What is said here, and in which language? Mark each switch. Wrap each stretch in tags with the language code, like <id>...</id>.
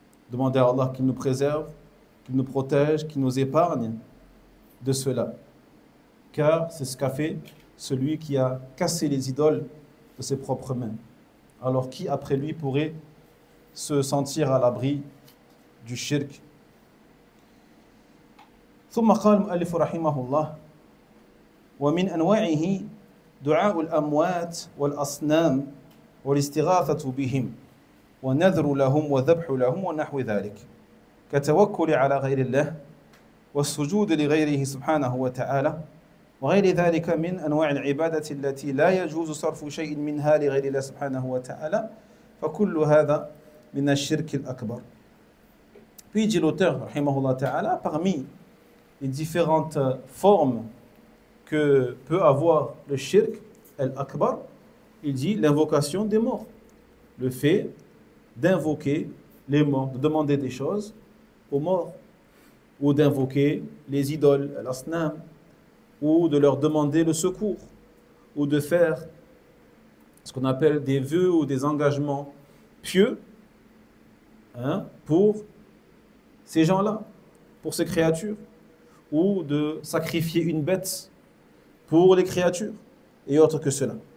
<fr>Demander à Allah qu'il nous préserve, qu'il nous protège, qu'il nous épargne de cela. Car c'est ce qu'a fait celui qui a cassé les idoles de ses propres mains. Alors qui après lui pourrait se sentir à l'abri du shirk?</fr> <ar>ثم قال المؤلف رحمه الله ومن أنواعه دعاء الأموات والأصنام والاستغاثة بهم ونذر لهم وذبح لهم ونحو ذلك كالتوكل على غير الله والسجود لغيره سبحانه وتعالى وغير ذلك من أنواع العبادة التي لا يجوز صرف شيء منها لغير الله سبحانه وتعالى فكل هذا من الشرك الأكبر.</ar> <fr>Puis dit l'auteur, rahimahullah ta'ala, parmi les différentes formes que peut avoir le shirk al-akbar, il dit l'invocation des morts. Le fait d'invoquer les morts, de demander des choses aux morts, ou d'invoquer les idoles, l'asnam, ou de leur demander le secours, ou de faire ce qu'on appelle des vœux ou des engagements pieux pour ces gens-là, pour ces créatures, ou de sacrifier une bête pour les créatures, et autre que cela.</fr>